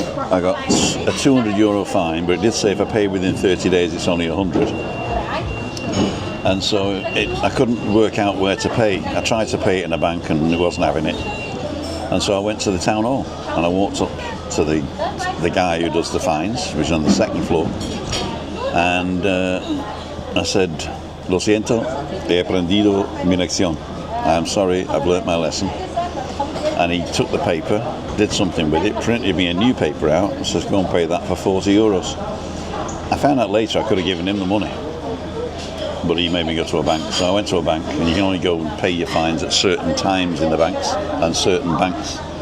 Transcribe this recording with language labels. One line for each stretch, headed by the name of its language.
English: I got a €200 fine, but it did say if I pay within 30 days it's only 100. And so I couldn't work out where to pay. I tried to pay it in a bank and it wasn't having it. And so I went to the town hall and I walked up to the guy who does the fines, which is on the second floor. And I said,
Spanish: "Lo siento, he aprendido mi lección.
English: I'm sorry, I've learnt my lesson." And he took the paper, did something with it, printed me a new paper out, and says, "Go and pay that for €40. I found out later I could have given him the money, but he made me go to a bank. So I went to a bank, and you can only go and pay your fines at certain times in the banks and certain banks.